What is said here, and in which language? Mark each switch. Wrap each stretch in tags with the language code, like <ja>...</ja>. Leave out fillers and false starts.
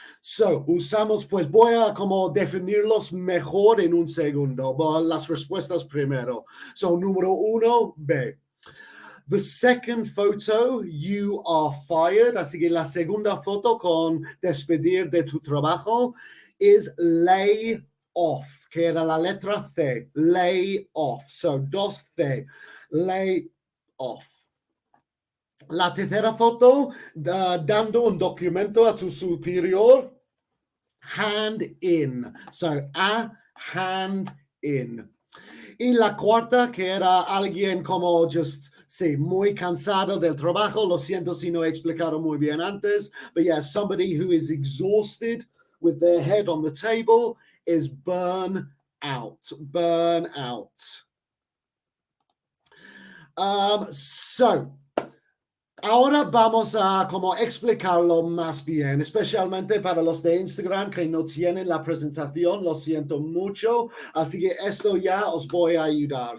<es>So, usamos, pues voy a como definirlos mejor en un segundo, las respuestas primero. So, número uno, B.</es> <en>The second photo, you are fired.</en> <es>Así que la segunda foto con despedir de tu trabajo is lay off, que era la letra C, lay off. So, 2C, lay off. La tercera foto, dando un documento a tu superior, hand in.</es> <en>So, a hand in.</en> <es>Y la cuarta, que era alguien como just... Sí, muy cansado del trabajo. Lo siento si no he explicado muy bien antes.</es> <en>But yeah, somebody who is exhausted with their head on the table is burn out. Burn out.</en> <es>So, ahora vamos a como explicarlo más bien, especialmente para los de Instagram que no tienen la presentación. Lo siento mucho. Así que esto ya os voy a ayudar.</es>